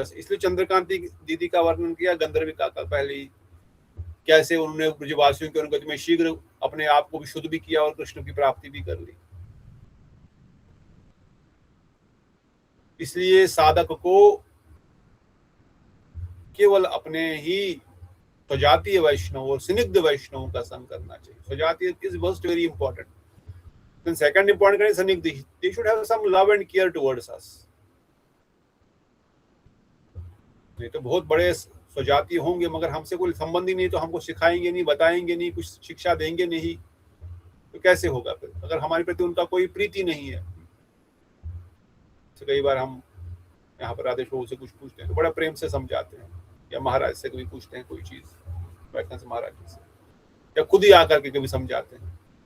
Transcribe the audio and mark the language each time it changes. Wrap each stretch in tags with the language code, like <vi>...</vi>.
<hi>इसलिए चंद्रकांति दीदी का वर्णन किया, गंधर्विका का पहले ही, कैसे उन्होंने ब्रजवासियों की अनुगति में शीघ्र अपने आप को भी शुद्ध भी किया और कृष्ण की प्राप्ति भी कर ली। इसलिए साधक को केवल अपने ही स्वजातीय वैष्णव और स्निग्ध वैष्णवों का संग करना चाहिए।</hi> <en>स्वजातीय is most very important. Then second important is Sanigdhi. They should have some love and care towards us.</en> <hi>नहीं तो बहुत बड़े स्वजाति होंगे मगर हमसे कोई संबंध ही नहीं, तो हमको सिखाएंगे नहीं, बताएंगे नहीं, कुछ शिक्षा देंगे नहीं, तो कैसे होगा फिर? अगर हमारे प्रति उनका कोई प्रीति नहीं है। तो कई बार हम यहाँ पर राधेश बाबू से कुछ पूछते हैं तो बड़ा प्रेम से समझाते हैं, या महाराज से कभी पूछते हैं कोई चीज, बैठने से महाराज जी से, या खुद ही आकर के कभी समझाते हैं।</hi>